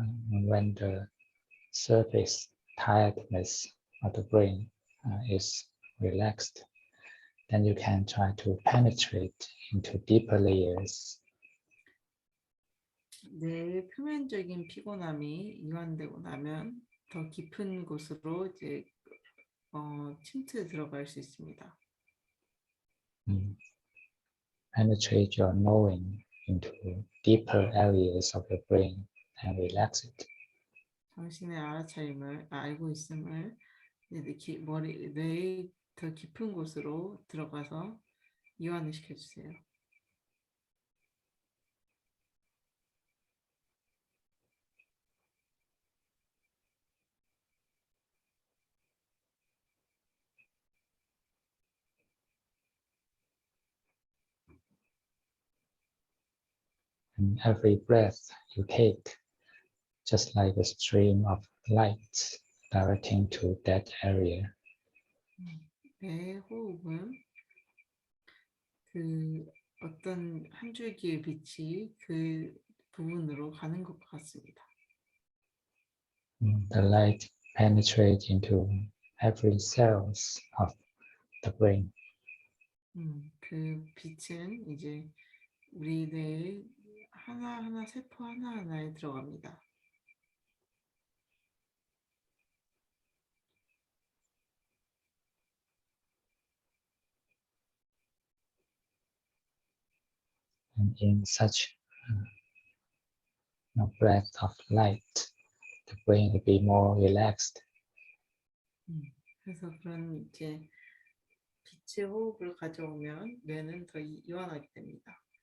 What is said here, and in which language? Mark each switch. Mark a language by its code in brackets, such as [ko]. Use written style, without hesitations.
[en] When the surface tiredness of the brain is relaxed, then you can try to penetrate into deeper layers. [ko] 뇌의 표면적인 피곤함이 이완되고 나면 더 깊은 곳으로 이제 침투에 들어갈 수 있습니다. [en] Penetrate your knowing into deeper areas of your brain and relax it. [ko] 당신의 알아차림을 알고 있음을 뇌의 더 깊은 곳으로 들어가서 이완을 시켜주세요. [en] And every breath you take, just like a stream of light directing to that area. [ko] 내 호흡은 그 어떤 한 줄기의 빛이 그 부분으로 가는 것 같습니다. [en] The light penetrates into every cells of the brain. [ko] 그 빛은 이제 우리 뇌의 하나하나 세포 하나하나에 들어갑니다. [en] And in such breath of light, the brain will be more relaxed. [ko] 그래서 그런 이제 빛의 호흡을 가져오면 뇌는 더 이완하게 됩니다.